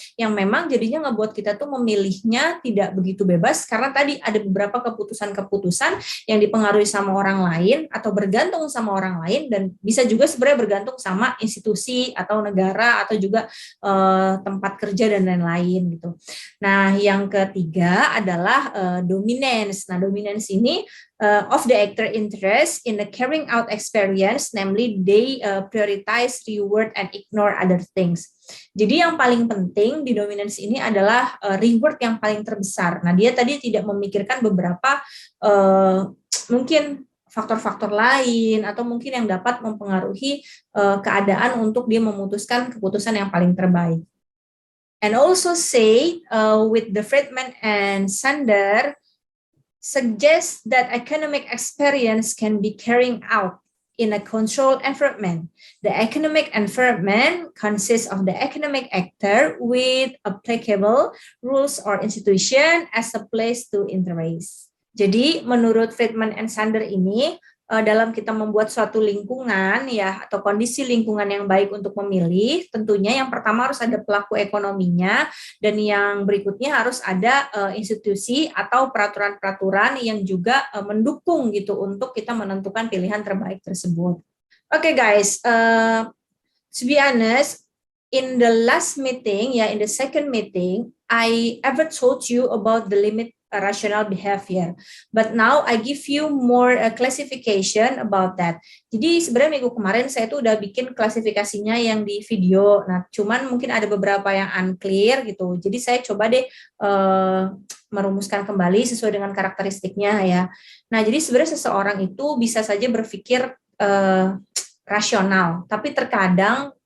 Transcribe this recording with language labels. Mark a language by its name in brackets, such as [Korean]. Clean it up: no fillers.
[Indonesian] yang memang jadinya ngebuat kita tuh memilihnya tidak begitu bebas, karena tadi ada beberapa keputusan-keputusan yang dipengaruhi sama orang lain, atau bergantung sama orang lain, dan bisa juga sebenarnya bergantung sama institusi atau negara, atau juga tempat kerja dan lain-lain gitu. Nah, yang ketiga adalah dominance. Nah, dominance ini [English] of the actor interest in the carrying out experience, namely they prioritize reward and ignore other things. [Indonesian] Jadi yang paling penting di dominance ini adalah reward yang paling terbesar. Nah, dia tadi tidak memikirkan beberapa mungkin faktor-faktor lain, atau mungkin yang dapat mempengaruhi keadaan untuk dia memutuskan keputusan yang paling terbaik. [English] And also say with the Friedman and Sander suggests that economic experience can be carried out in a controlled environment. The economic environment consists of the economic actor with applicable rules or institution as a place to interact. [Indonesian] Jadi menurut Friedman and Sander ini, dalam kita membuat suatu lingkungan ya, atau kondisi lingkungan yang baik untuk memilih, tentunya yang pertama harus ada pelaku ekonominya, dan yang berikutnya harus ada institusi atau peraturan-peraturan yang juga mendukung gitu untuk kita menentukan pilihan terbaik tersebut. [English] Okay guys, to be honest, in the last meeting, in the second meeting, I ever told you about the limit rational behavior. But now I give you more classification about that. [Indonesian] Jadi sebenarnya minggu kemarin saya tuh udah bikin klasifikasinya yang di video. Nah, cuman mungkin ada beberapa yang unclear gitu. Jadi saya coba deh merumuskan kembali sesuai dengan karakteristiknya ya. Nah, jadi sebenarnya seseorang itu bisa saja berpikir rasional, tapi terkadang